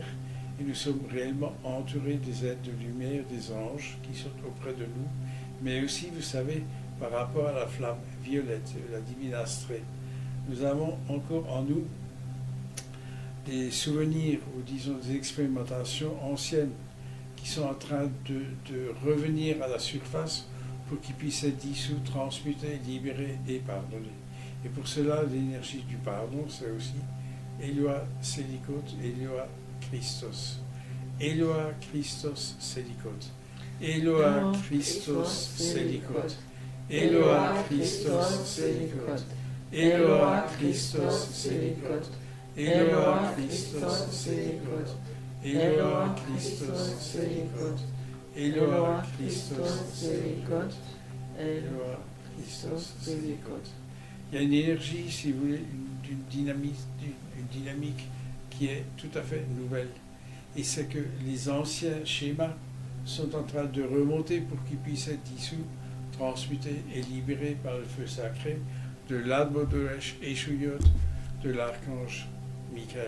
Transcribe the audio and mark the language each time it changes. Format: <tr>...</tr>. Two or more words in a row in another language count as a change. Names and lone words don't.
<fr>Et nous sommes réellement entourés des êtres de lumière, des anges qui sont auprès de nous, mais aussi, vous savez, par rapport à la flamme violette, la divine astrée, nous avons encore en nous des souvenirs ou disons des expérimentations anciennes qui sont en train de revenir à la surface pour qu'ils puissent être dissous, transmutés, libérés et pardonnés. Et pour cela, l'énergie du pardon, c'est aussi Eloa Selicote, Eloa Christos. Eloa Christos Selicote. Eloa Christos Selicote. Eloa Christos Selicote. Eloa Christos Selicote. Eloa Christos Selicote. Eloa Christos Selicote. Eloa Christos Selicote. Eloa Christos Selicote. Il y a une énergie, si vous voulez, une dynamique qui est tout à fait nouvelle. Et c'est que les anciens schémas sont en train de remonter pour qu'ils puissent être dissous, transmutés et libérés par le feu sacré de l'Admodoresh Eshuyot, de l'archange Michael.</fr>